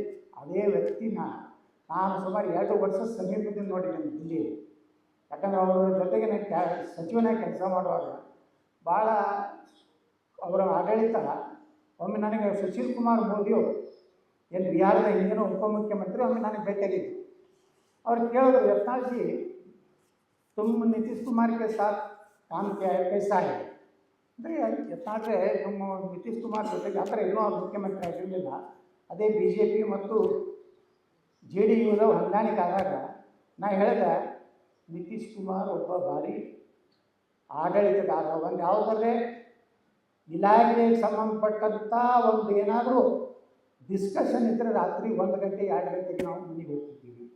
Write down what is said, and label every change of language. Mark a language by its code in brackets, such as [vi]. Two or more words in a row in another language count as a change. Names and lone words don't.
[kn] ಅದೇ ವ್ಯಕ್ತಿನ ನಾನು ಸುಮಾರು 2 ವರ್ಷ ಸಮೀಪದಿಂದ ನೋಡಿದ್ದೇನೆ ದಿಲ್ಲಿ. ಯಾಕಂದರೆ ಅವರ ಜೊತೆಗೆ ನಾನು ಸಚಿವನಾಗಿ ಕೆಲಸ ಮಾಡುವಾಗ ಭಾಳ ಅವರ ಆಡಳಿತ, ಒಮ್ಮೆ ನನಗೆ ಸುಶೀಲ್ ಕುಮಾರ್ ಮೋದಿಯವರು ಏನು ಬಿಹಾರದ ಹಿಂದಿನ ಉಪಮುಖ್ಯಮಂತ್ರಿ, ಒಮ್ಮೆ ನನಗೆ ಭೇಟಿಯಾಗಿದ್ದು. ಅವ್ರು ಕೇಳಿದ್ರು, [hi] यत्नाल जी तुम नीतीश कुमार के साथ काम किया है, कैसा है [kn] ಅಂದರೆ ಯತ್ನಾಳ್ರೆ ನಮ್ಮ ನಿತೀಶ್ ಕುಮಾರ್ ಜೊತೆಗೆ ಆ ಥರ ಇನ್ನೂ ಅವ್ರು ಮುಖ್ಯಮಂತ್ರಿ ಆಗಿರಲಿಲ್ಲ. ಅದೇ BJP ಮತ್ತು JDUದ ಹೊಂದಾಣಿಕೆ ಆದಾಗ ನಾ ಹೇಳಿದೆ, ನಿತೀಶ್ ಕುಮಾರ್ ಒಬ್ಬ ಭಾರಿ ಆಡಳಿತಗಾರ, ಒಂದು ಯಾವುದರೇ ಇಲಾಖೆಗೆ ಸಂಬಂಧಪಟ್ಟಂಥ ಒಂದು ಏನಾದರೂ ಡಿಸ್ಕಷನ್ ಇದ್ದರೆ ರಾತ್ರಿ 1 ಗಂಟೆ 2 ಗಂಟೆಗೆ ನಾವು ಮನೆಗೆ ಹೋಗ್ತಿದ್ದೀವಿ.